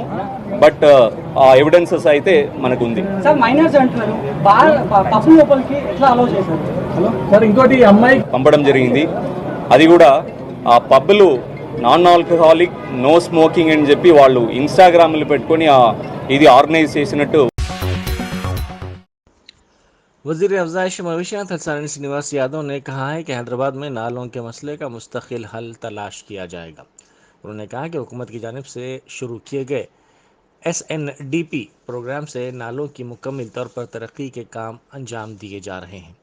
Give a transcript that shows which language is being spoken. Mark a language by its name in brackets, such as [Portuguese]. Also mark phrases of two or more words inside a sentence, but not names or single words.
[Telugu] బట్ ఆ ఎవిడెన్సెస్ అయితే మనకు ఉంది. పంపడం జరిగింది. అది కూడా ఆ పబ్లు [English] non alcoholic, no smoking [Telugu] అని చెప్పి వాళ్ళు ఇన్స్టాగ్రామ్లు పెట్టుకొని ఇది ఆర్గనైజ్ చేసినట్టు. [Urdu] وزیر افزائش مویشیات ہرسانی سرینواس یادو نے کہا ہے کہ حیدرآباد میں نالوں کے مسئلے کا مستقل حل تلاش کیا جائے گا۔ انہوں نے کہا کہ حکومت کی جانب سے شروع کیے گئے SNDP پروگرام سے نالوں کی مکمل طور پر ترقی کے کام انجام دیے جا رہے ہیں۔